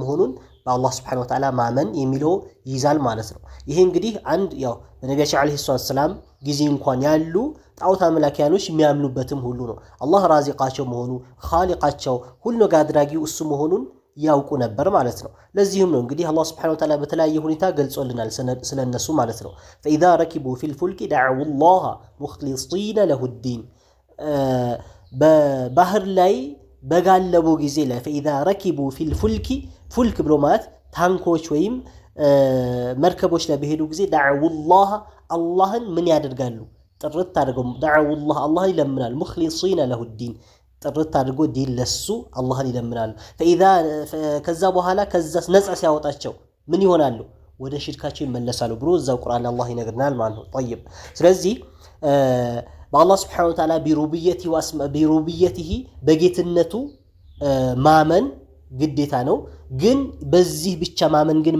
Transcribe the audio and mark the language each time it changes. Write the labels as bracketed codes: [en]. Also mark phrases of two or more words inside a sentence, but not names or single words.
[am] መሆኑን በአላህ [ar] سبحانه وتعالى [am] ማመን የሚለው ይዛል ማለት ነው ይሄ እንግዲህ አንድ ያው በነቢያችን [ar] عليه السلام [am] ጊዜ እንኳን ያሉ ጣዖት አምላኪያኖች የሚያምኑበትም ሁሉ ነው አላህ ራዚቃቸው መሆኑ ኻሊቃቸው ሁሉ ነገር አድራጊው እሱ መሆኑን ያውቁ ነበር ማለት ነው ለዚህም ነው እንግዲህ አላህ [ar] سبحانه وتعالى [am] በተለያየ ሁኔታ ገልጾልናል ስለነሱ ማለት ነው [ar] فإذا ركبوا في الفلك دعوا الله مخلصين له الدين [am] በባህር ላይ በጋለቡ ጊዜ ላይ [ar] فإذا ركبوا في الفلك فلك [am] ብሎ ማለት ታንኮች ወይም መርከቦች ላይ በሄዱ ጊዜ [ar] دعوا الله [am] አላህን ምን ያደርጋሉ ጥርት አድርገው [ar] دعوا الله [am] አላህን ይለምናሉ [ar] مخلصين له الدين [am] ጥርት አድርጎ ዲን ለሱ አላህን ይለምናሉ فإذا ከዛ በኋላ ከዛ ነፃ ሲያወጣቸው ምን ይሆናሉ ወደ ሽርካቸው ይመለሳሉ ብሎ እዛው ቁርአን አላህ ይነግርናል ማለት ነው طيب ስለዚህ በአላህ [ar] سبحانه وتعالى [am] ቢሩብየቲሂ በጌትነቱ ማመን ግዴታ ነው ግን በዚህ ብቻ ማመን ግን